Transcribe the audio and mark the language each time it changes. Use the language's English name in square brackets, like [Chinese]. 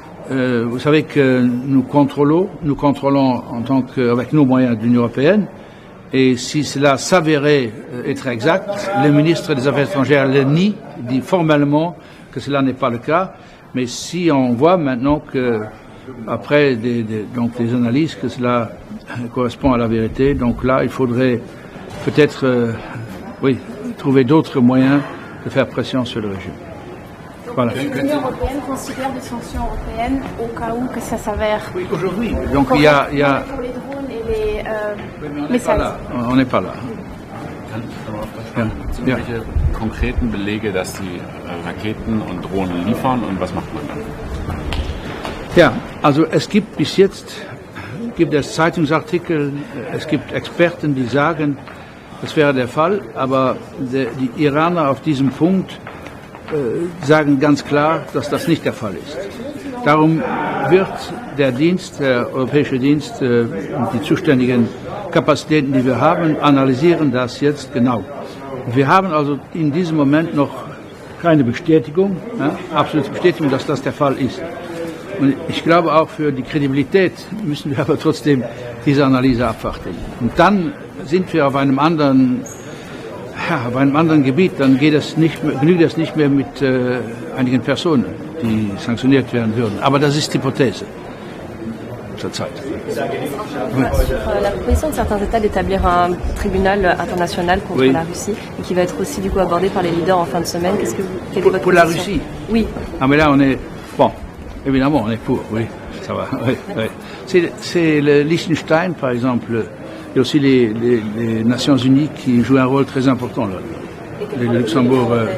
[French] Vous savez que nous contrôlons avec nos moyens de l'Union européenne, et si cela s'avérait être exact, le ministre des Affaires étrangères le nie, dit formellement que cela n'est pas le cas, mais si on voit maintenant que, après des analyses, que cela correspond à la vérité, donc là, il faudrait peut-être trouver d'autres moyens de faire pression sur le régime. Voilà. L'Union européenne considère des sanctions européennes au cas où que ça s'avère. Oui, aujourd'hui. Donc il y a... Pour les drones et les missiles. On n'est pas là. [German] Sind welche konkreten Belege, dass die Raketen und Drohnen liefern, und was macht man dann? Ja, also es gibt bis jetzt Zeitungsartikel, es gibt Experten, die sagen, das wäre der Fall, aber die Iraner auf diesem Punkt sagen ganz klar, dass das nicht der Fall ist. Darum wird der Europäische Dienst und die zuständigen Kapazitäten, die wir haben, analysieren das jetzt genau. Wir haben also in diesem Moment noch keine Bestätigung, ja, absolute Bestätigung, dass das der Fall ist. Und ich glaube auch für die Kredibilität müssen wir aber trotzdem diese Analyse abwarten. Und dann sind wir auf einem anderen Gebiet, dann genügt es nicht mehr mit einigen Personen, die sanktioniert werden würden. Aber das ist Hypothese zurzeit. [French] La proposition de certains États d'établir un tribunal international contre la Russie et qui va être aussi du coup abordé par les leaders en fin de semaine. Quelle est votre pour la Russie? Oui. Ah mais là on est bon. Évidemment on est pour. Oui, ça va. Oui, oui. C'est le Liechtenstein par exemple. Il y a aussi les Nations Unies qui jouent un rôle très important là. Le Luxembourg.